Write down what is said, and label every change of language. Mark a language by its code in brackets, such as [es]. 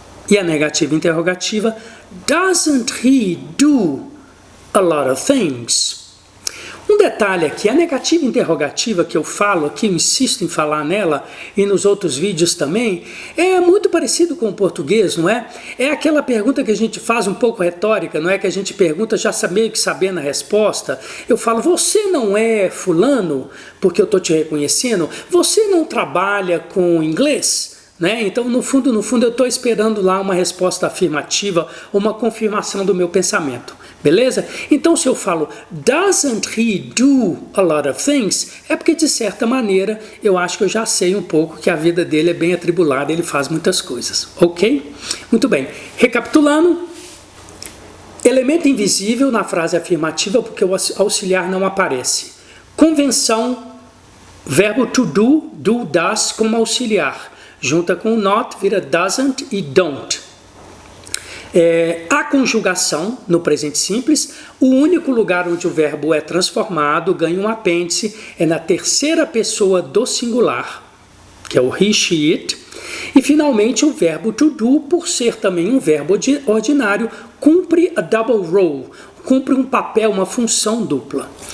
[pt] E a negativa interrogativa, [en] doesn't he do a lot of things? [pt] Um detalhe aqui, a negativa interrogativa que eu falo aqui, eu insisto em falar nela e nos outros vídeos também, é muito parecido com o português, não é? É aquela pergunta que a gente faz um pouco retórica, não é? Que a gente pergunta já meio que sabendo a resposta. Eu falo, você não é fulano, porque eu estou te reconhecendo? Você não trabalha com inglês? Né? Então, no fundo, eu estou esperando lá uma resposta afirmativa, uma confirmação do meu pensamento, beleza? Então, se eu falo, [en] doesn't he do a lot of things? [pt] É porque, de certa maneira, eu acho que eu já sei um pouco que a vida dele é bem atribulada, ele faz muitas coisas, ok? Muito bem, recapitulando, elemento invisível na frase afirmativa porque o auxiliar não aparece. Convenção, verbo to do, does como auxiliar. Junta com not, vira doesn't e don't. A conjugação, no presente simples, o único lugar onde o verbo é transformado, ganha um apêndice, é na terceira pessoa do singular, que é o he, she, it. E, finalmente, o verbo to do, por ser também um verbo ordinário, cumpre a double role, cumpre um papel, uma função dupla.